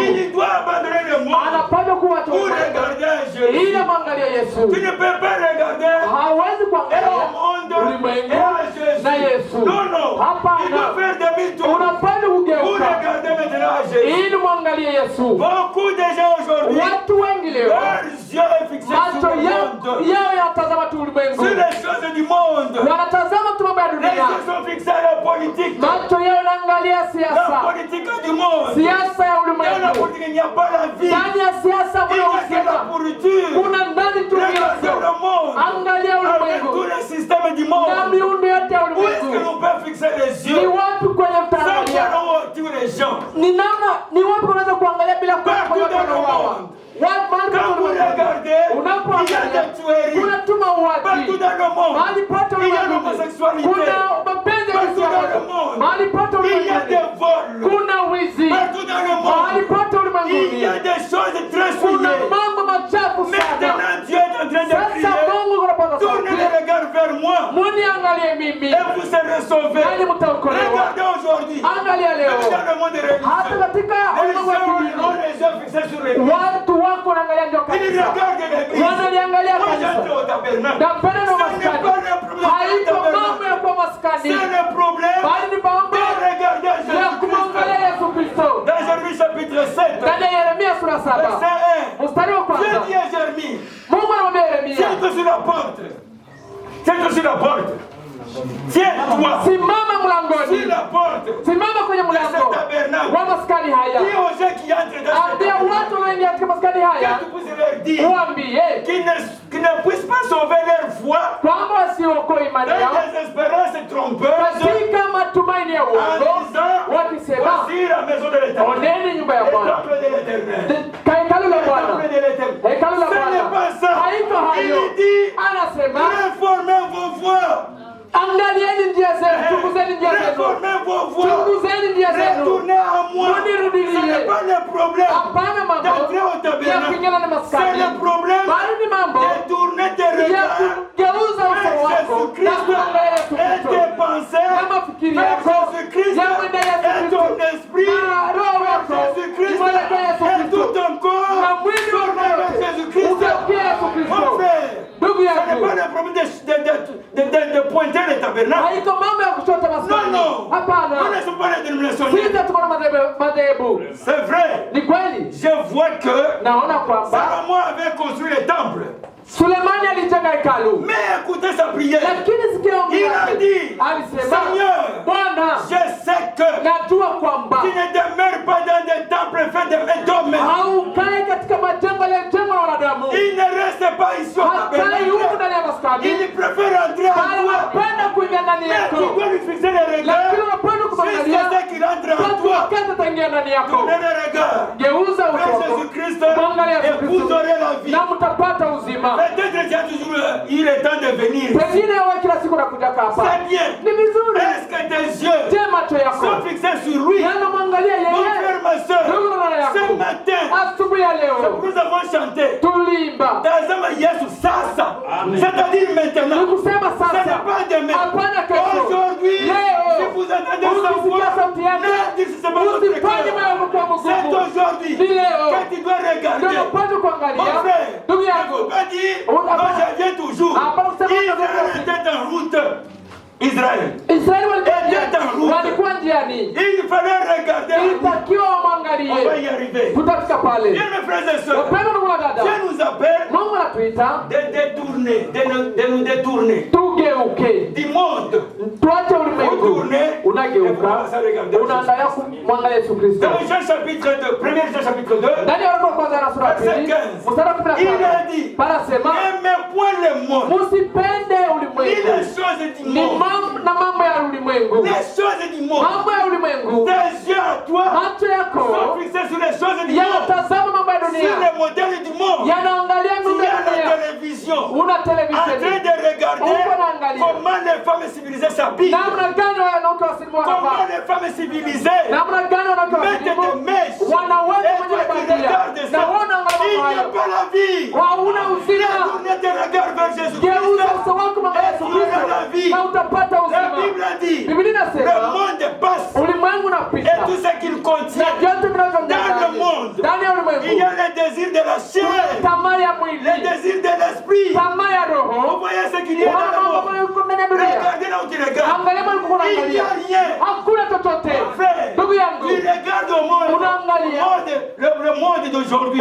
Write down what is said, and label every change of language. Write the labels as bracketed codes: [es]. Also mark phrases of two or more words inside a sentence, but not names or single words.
[fr] il doit abandonner le monde [sw] anapaswa kuacha [fr] pour [sw] ulimwengu [fr] regarder [sw] ili [fr] Jésus. [sw] amwangalie Yesu. [fr] Tu ne peux pas regarder [sw] Hawezi [fr] et [sw] kuangalia [fr] au monde [sw] ulimwengu [fr] et à Jésus. [sw] na Yesu. [fr] Non, non. Il [sw] Hapana, [fr] doit faire demi-tour [sw] unapaswa [fr] pour [sw] kugeuka [fr] regarder maintenant à Jésus. [sw] ili mwangalie Yesu. [fr] Beaucoup de gens aujourd'hui, [sw] Watu wengi leo [fr] leurs yeux est fixé sur [sw] macho [fr] le monde, [sw] yao yanatazama tu ulimwengu, [fr] sur les choses du monde. [sw] wanatazama tu mambo ya [fr] Les [sw] dunia. [fr] yeux sont fixés à la politique. [sw] Macho yao yanaangalia [fr] La [sw] siasa, [fr] politique du monde. [sw] siasa ya [fr] Dans la [sw] ulimwengu. [fr] politique, il n'y a pas la vie. [sw] Ndani ya siasa [fr] Il n'y a que la [sw] mnahusika, [fr] pourriture. [sw] kuna ndani tu [fr] Regardez [sw] Yesu. [fr] le monde. [sw] Angalia [fr] Avec tous [sw] ulimwengu [fr] les systèmes du [sw] na [fr] monde. [sw] miundo yote ya [fr] Où est-ce que [sw] ulimwengu. [fr] l'on peut fixer les [sw] Ni [fr] yeux [sw] wapi kwenye [fr] sans [sw] mtaangalia? [fr] voir tous les gens? [sw] Ni wapi unaweza kuangalia bila kuona [fr] Partout [sw] watu [fr] dans le [sw] wanauawa? [fr] monde. [sw] Wapi mahali [fr] Quand [sw] pote [fr] vous [sw] ulimwengu? [fr] regardez, il y a [sw] Unapoangalia [fr] des tueries. [sw] kuna tu mauaji. [fr] Partout dans le monde. [sw] Mahali pote [fr] Il y a [sw] ulimwengu [fr] l'homosexualité. [sw] kuna mapenzi ya [fr] Partout dans le [sw] kisiasa. [fr] monde. [sw] Mahali pote [fr] Il y a [sw] ulimwengu [fr] des vols. [sw] kuna wizi. [fr] Partout dans le [sw] Mahali [fr] monde. [sw] pote [fr] Il y [sw] ulimwenguni [fr] a des choses très [sw] kuna [fr] souillées. [sw] mambo machafu sana. [fr] Maintenant, Dieu est en train de [sw] Sasa [fr] crier. [sw] Mungu anapata [fr] Tournez [sw] sauti, [fr] le regard vers moi [sw] muniangalie mimi [fr] et vous serez sauvés. [sw] nani mtaokolewa. [fr] Regardez aujourd'hui. [sw] Angalia [fr] Même [sw] leo [fr] dans le monde [sw] hata [fr] religieux. [sw] katika [fr] Les [sw] ulimwengu wa [fr] gens ont [sw] kidini [fr] les yeux fixés sur les Christ. [sw] watu wako wanaangalia ndio [fr] Ils [sw] kanisa, [fr] regardent l'église. [sw] wanaliangalia [fr] Moi, [sw] kanisa. [fr] j'entre au tabernacle. [sw] Napenda na [fr] Ce n'est [sw] maskani, [fr] pas le problème [sw] haiko [fr] du [sw] mambo ya [fr] tabernacle. [sw] kuwa maskani, [fr] C'est le problème [sw] bali ni mambo [fr] de regarder [sw] ya [fr] Jésus-Christ. [sw] kumwangalia Yesu Kristo. [fr] Dans Jérémie chapitre 7, [sw] Ndani ya Yeremia sura 7 [fr] verset 1. [sw] mstari wa [fr] Dieu [sw] kwanza, [fr] dit à Jérémie, [sw] Mungu anamwambia Yeremia, [fr] tiens-toi sur la porte. Tiens-toi sur la porte. Tiens-toi [sw] simama mlangoni, [fr] sur la porte. [sw] simama kwenye mlango wa maskani haya. [fr] Dis aux gens qui entrent dans cette [sw] Ambia watu wanaoingia katika maskani haya, [fr] que tu puisses leur dire [sw] uambie [fr] qu'ils ne puissent pas sauver leur foi [sw] kwamba wasiokoe imani [fr] dans [sw] yao [fr] des espérances trompeuses [sw] katika matumaini ya [fr] en [sw] uongo, [fr] disant [sw] wakisema [fr] voici la maison de l'Éternel, [sw] oneni nyumba ya [fr] le [sw] Bwana, [fr] temple de l'Éternel, [sw] hekalu la [fr] le [sw] Bwana, [fr] temple de l'Éternel. [sw] hekalu la [fr] Ce n'est pas [sw] Bwana. [fr] ça. [sw] Haiko hayo, [fr] Il dit [sw] anasema [fr] réformez vos voies, [sw] angalieni njia zenu, chunguzeni njia zenu, [fr] réformez vos voies, [sw] chunguzeni njia zenu, [fr] retournez à moi. Ce n'est pas le problème [sw] hapana mambo [fr] d'entrer au [sw] ya [fr] tabernacle, [sw] kuingana na [fr] c'est [sw] maskani, [fr] le problème [sw] bali ni mambo [fr] de tourner tes [sw] ya [fr] regards [sw] kugeuza uso wako na kuangalia Yesu [fr] et [sw] Kristo [fr] tes pensées [sw] na mafikiri [fr] vers [sw] yako [fr] Jésus-Christ [sw] yamwendea Yesu [fr] et [sw] Kristo [fr] ton esprit [sw] na roho [fr] vers [sw] wako [fr] Jésus-Christ [sw] imwelekea Yesu [fr] et [sw] Kristo [fr] tout ton corps [sw] na mwili wako [fr] tourner vers [sw] wote [fr] Jésus-Christ. [sw] ugeukie Yesu [fr] Mon [sw] Kristo. [fr] frère, [sw] Ndugu [fr] ce n'est [sw] yangu, [fr] pas le problème de pointer le tabernacle. [sw] haiko mambo ya kuchota [fr] Non, [sw] maskani, [fr] non. Nous [sw] hapana. [fr] ne sommes pas les dénominationnaires. [sw] Sisi tuko na madhehebu. [fr] C'est vrai. [sw] Ni kweli, [fr] Je vois que [sw] naona kwamba [fr] Salomon avait construit le temple. [sw] Sulemani alijenga hekalu, [fr] Mais écoutez sa prière. [sw] lakini sikia ombi [fr] Il a [sw] lake. [fr] dit, [sw] Alisema, [fr] Seigneur, [sw] Bwana, [fr] je sais que [sw] najua kwamba [fr] tu ne demeures pas dans des temples faits d'hommes. [sw] haukai katika majengo yaliyojengwa na wanadamu, [fr] Il ne reste pas ici au [sw] hakai huku [fr] tabernacle. [sw] ndani ya maskani, [fr] Il préfère entrer en [sw] bali [fr] toi. [sw] unapenda kuingia ndani [fr] Mais [sw] yako, [fr] tu dois lui fixer les [sw] lakini [fr] regards [sw] unapenda [fr] jusqu'à [sw] kumwangalia [fr] ce qu'il entre en [sw] watu [fr] toi. [sw] wakati ataingia ndani yako. [fr] Tournez les regards [sw] Geuza uso [fr] vers [sw] wako [fr] Jésus-Christ [sw] mwangalia Yesu [fr] et vous [sw] Kristo [fr] aurez la vie. [sw] na mtapata uzima. [fr] Peut-être qu'il y a toujours il est temps de venir. [sw] Pengine wewe kila siku nakuja hapa, [fr] C'est bien. [sw] ni vizuri. [fr] Est-ce que tes yeux [sw] Je macho yako [fr] sont fixés sur lui? [sw] yanamwangalia [fr] Mon [sw] yeye. [fr] frère, ma soeur, [sw] Ndugu na dada [fr] ce [sw] yako, [fr] matin, [sw] asubuhi ya leo [fr] nous avons chanté. [sw] tuliimba, Tazama Yesu sasa. [fr] C'est-à-dire maintenant. [sw] ni kusema [fr] Ce n'est [sw] sasa, [fr] pas demain. [sw] hapana kesho. [fr] Aujourd'hui, [sw] Leo [fr] si vous entendez sa [sw] ukisikia [fr] voix, [sw] sauti yake, [fr] ne dites que c'est pas votre [sw] usifanye moyo [fr] cœur. [sw] wako kuwa [fr] C'est [sw] mgumu. [fr] aujourd'hui [sw] Ni leo [fr] que tu dois [sw] ndio [fr] regarder. [sw] unapaswa [fr] Mon [sw] kuangalia. [fr] frère, [sw] Ndugu [fr] il ne [sw] yangu, [fr] faut pas dire [sw] Hapana. [fr] que je viens toujours. [sw] Hapana kusema [fr] Il [sw] unavyokuwa. [fr] est en route. Israël. [sw] Israeli [fr] Était en route. [sw] walikuwa njiani, [fr] Il fallait regarder. [sw] ilitakiwa [fr] On va [sw] wamwangalie. [fr] y arriver. [sw] Tutafika pale. [fr] Bien mes frères et sœurs, [sw] Wapendwa ndugu na dada, [fr] Dieu nous appelle [sw] Mungu anatuita [fr] de détourner, de nous détourner [sw] tugeuke, [fr] du monde. [sw] tuache ulimwengu, [fr] Retourner. [sw] unageuka, unaangalia kumwangalia Yesu Kristo. [fr] Dans Jean chapitre 2, 1 Jean chapitre 2, [sw] Ndani ya waraka wa kwanza na sura ya pili mstari wa 15 [fr] il a dit, [sw] panasema, [fr] n'aimez point le monde, [sw] musipende ni ulimwengu [fr] les choses du [sw] ni [fr] monde. [sw] na mambo ya ulimwengu, [fr] Les choses du monde. [sw] mambo ya ulimwengu. [fr] Tes yeux à toi [sw] Macho yako [fr] sont fixés sur les choses du monde, [sw] yanatazama mambo ya [fr] sur [sw] dunia, [fr] les modèles du monde. [sw] yanaangalia [fr] Tu [sw] mambo ya [fr] as la [sw] dunia. [fr] télévision [sw] Una [fr] en train [sw] televisheni, [fr] de regarder [sw] uko naangalia [fr] comment les femmes civilisées s'habillent, [sw] namna gani wanawake wasilimu [fr] comment [sw] wanavaa, [fr] les femmes civilisées [sw] namna gani wanawake [fr] mettent des [sw] wasilimu [fr] mèches. [sw] wanaweka [fr] Et [sw] kwenye [fr] toi tu [sw] bandia, [fr] regardes [sw] na [fr] ça. [sw] wana [fr] Il n'y a [sw] hayo [fr] pas la vie. [sw] hauna uzima. [fr] Tournez tes regards vers Jésus-Christ. [sw] Geuza uso wako mwangalia Yesu [fr] Et tu auras la vie. [sw] Kristo na utapata [fr] La [sw] uzima. [fr] Bible a dit, [sw] Biblia [fr] le [sw] inasema [fr] monde passe [sw] ulimwengu [fr] et [sw] unapita [fr] tout ce qu'il [sw] na [fr] contient. [sw] vyote vinavyo [fr] Dans le monde, [sw] ndani ya [fr] il y [sw] ulimwengu, [fr] a les désirs de la chair, [sw] tamaa ya [fr] les [sw] mwili, [fr] désirs de l'esprit. [sw] tamaa ya [fr] Vous [sw] roho. [fr] voyez ce qu'il y a [sw] Unaona [fr] dans le [sw] mambo [fr] monde. [sw] ambayo yuko ndani ya dunia. [fr] Regardez là où tu regardes. [sw] Angalia mahali uko [fr] Il n'y [sw] unaangalia, [fr] a rien. [sw] hakuna chochote. [fr] Frère, [sw] Ndugu yangu, [fr] tu regardes au monde, [sw] Unaangalia. [fr] le monde d'aujourd'hui.